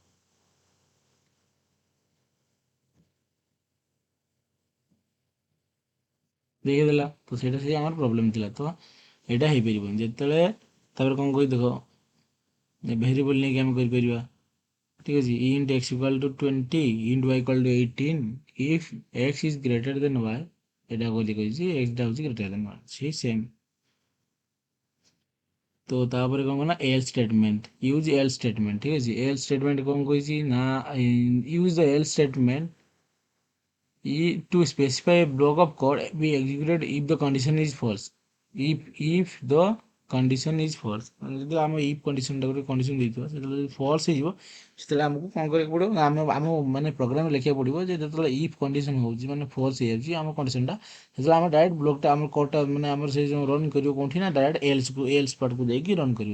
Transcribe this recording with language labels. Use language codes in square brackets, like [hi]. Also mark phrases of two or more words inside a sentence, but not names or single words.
[or] ଦେଖେଇଦେଲା, ତ ସେଇଟା ସେ ଆମର ପ୍ରୋବ୍ଲେମ୍ ଥିଲା। ତ ଏଇଟା ହେଇପାରିବନି ଯେତେବେଳେ। ତାପରେ କ'ଣ କହି ଦେଖ, ଭେରିଏବଲ୍ ନେଇକି ଆମେ କରିପାରିବା, ଠିକ୍ ଅଛି। [en] int x equal to 20, int y equal to 18 if x is greater than y। [or] ଏଇଟା ବୋଲି କହିଛି xଟା ହେଉଛି [en] greater than y, [or] ସେଇ ସେମ୍। ତ ତାପରେ କ'ଣ କଲା, [en] else statement, use else statement, [or] ଠିକ୍ ଅଛି। [en] else statement [or] କ'ଣ କହିଛି ନା, [en] use the else statement to specify a block of code be executed if the condition is false, if the condition is false। [or] ଯଦି ଆମେ [en] if conditionଟା [or] ଗୋଟେ କଣ୍ଡିସନ ଦେଇଥିବା, ସେତେବେଳେ ଯଦି ଫଲ୍ସ ହେଇଯିବ, ସେତେବେଳେ ଆମକୁ କ'ଣ କରିବାକୁ ପଡ଼ିବ ନା, ଆମ ମାନେ ପ୍ରୋଗ୍ରାମ ଲେଖିବାକୁ ପଡ଼ିବ ଯେ ଯେତେବେଳେ [en] if condition [or] ହେଉଛି ମାନେ ଫଲ୍ସ ହେଇଯାଉଛି ଆମ କଣ୍ଡିସନଟା, ସେତେବେଳେ ଆମେ [en] direct blockଟା [or] ଆମର କୋଡ଼ଟା ମାନେ ଆମର ସେଇ ଯେଉଁ ରନ୍ କରିବ କେଉଁଠି ନା, [en] direct else partକୁ [or] ଯାଇକି ରନ୍ କରିବ।